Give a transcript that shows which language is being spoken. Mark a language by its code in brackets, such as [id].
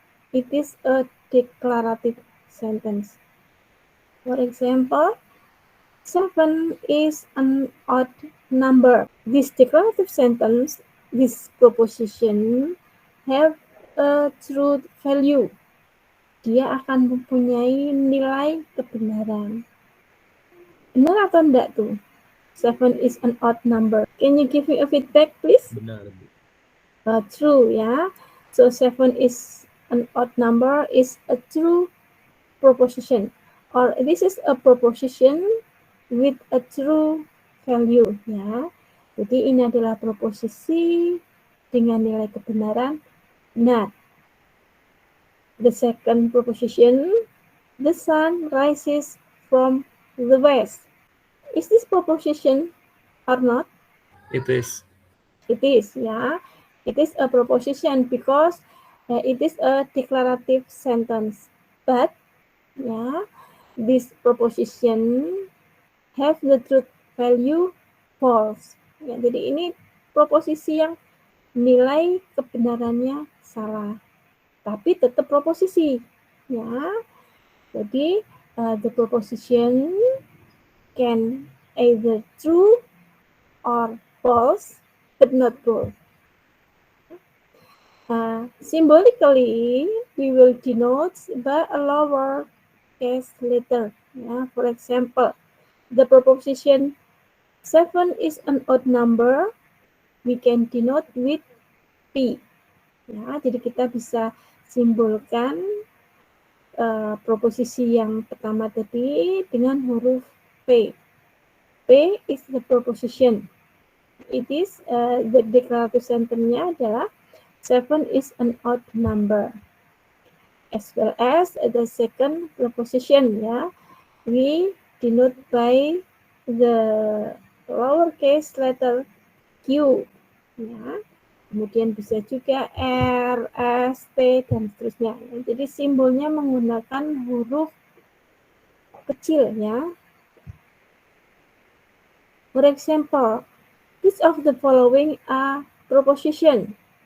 [en] It is a declarative sentence. For example, 7 is an odd number. This declarative sentence, this proposition, have a truth value. [id] Dia akan mempunyai nilai kebenaran. Benar atau enggak tuh? [en] 7 is an odd number. Can you give me a feedback, please? [id] Benar, Bu. [en] True, ya. So 7 is an odd number is a true proposition. Or this is a proposition with a true value, ya. [id] Jadi ini adalah proposisi dengan nilai kebenaran benar. [en] The second proposition, the sun rises from the west. Is this proposition or not? It is. It is, ya. It is a proposition because it is a declarative sentence. But, ya, this proposition have the truth value false. [id] Ya, jadi ini proposisi yang nilai kebenarannya salah, tapi tetap proposisi. Ya, jadi [en] the proposition can either true or false, but not both. Symbolically, we will denote by a lower case letter. For example, the proposition 7 is an odd number, we can denote with P. [id] Jadi kita bisa simbolkan proposisi yang pertama tadi dengan huruf P. [en] P is the proposition. It is the declarative sentence-nya adalah 7 is an odd number. As well as the second proposition, we denote by the lowercase letter Q. [id] Kemudian bisa juga R, S, T, dan seterusnya. Jadi simbolnya menggunakan huruf kecil, ya. [en] For example, which of the following are proposition?